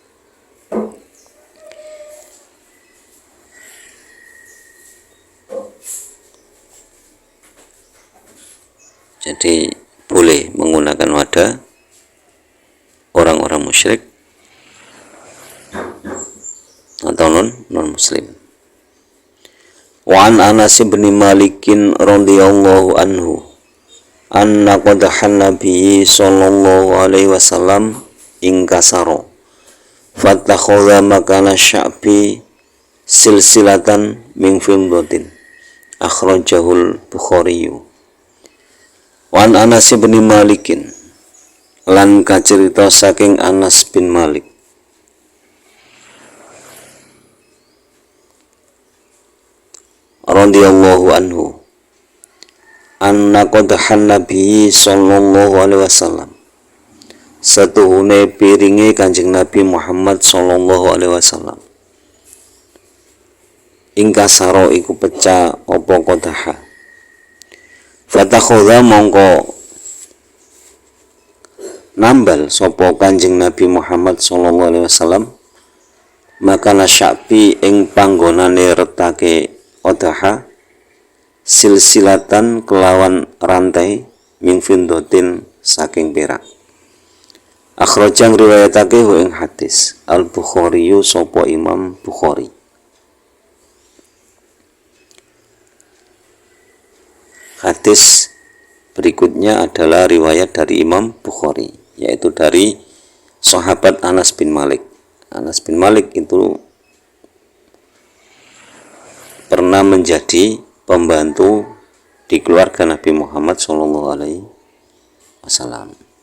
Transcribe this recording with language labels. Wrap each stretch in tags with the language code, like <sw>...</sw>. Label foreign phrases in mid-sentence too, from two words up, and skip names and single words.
<id>Jadi boleh menggunakan wadah orang-orang musyrik atau non muslim.</id> <ar>وعن أنس بن مالك رضي الله عنه أن قدح النبي صلى الله عليه وسلم انكسر فاتخذ مكان الشعب سلسلة من فضة أخرجه البخاري. وعن أنس بن مالك,</ar> <jv>lan kacerita saking Anas bin Malik</jv> <ar>رضي الله عنه أن قدح النبي صلى الله عليه وسلم,</ar> <jv>satuhune piringe Kanjeng Nabi Muhammad</jv> <ar>صلى الله عليه وسلم,</ar> <jv>ingkasaro iku pecah apa qadaha, fatakhadha mongko nambal sapa Kanjeng Nabi Muhammad</jv> <ar>صلى الله عليه وسلم مكان الشعب</ar> <jv>ing panggonane retake</jv> <ar>قدح سلسلة</ar> <jv>kelawan rantai</jv> <ar>من فضة</ar> <jv>saking perak. Akhrajang riwayatake ing hadis Al Bukhari sapa Imam Bukhari.</jv> <id>Hadis berikutnya adalah riwayat dari Imam Bukhari, yaitu dari sahabat Anas bin Malik. Anas bin Malik itu pernah menjadi pembantu di keluarga Nabi Muhammad SAW.</id>